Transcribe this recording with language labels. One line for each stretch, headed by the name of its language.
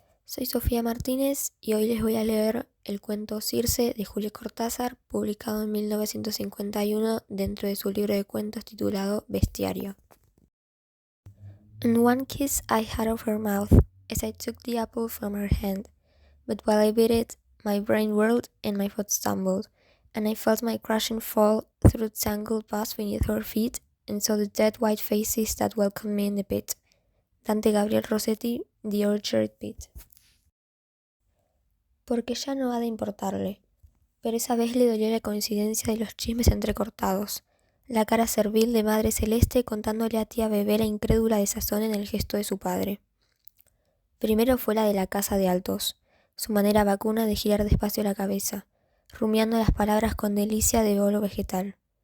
Spanish: Soy Sofía Martínez y hoy les voy a leer el cuento Circe de Julio Cortázar, publicado en 1951 dentro de su libro de cuentos titulado Bestiario.
English: And one kiss I had of her mouth, as I took the apple from her hand, but while I bit it, my brain whirled and my foot stumbled, and I felt my crushing fall through the tangled boughs beneath her feet, and saw the dead white faces that welcomed me in the pit. Dante Gabriel Rossetti, The Orchard Pit.
Spanish: Porque ya no ha de importarle, pero esa vez le dolió la coincidencia de los chismes entrecortados, la cara servil de madre celeste contándole a tía Bebé la incrédula desazón en el gesto de su padre. Primero fue la de la casa de Altos, su manera vacuna de girar despacio la cabeza, rumiando las palabras con delicia de bolo vegetal.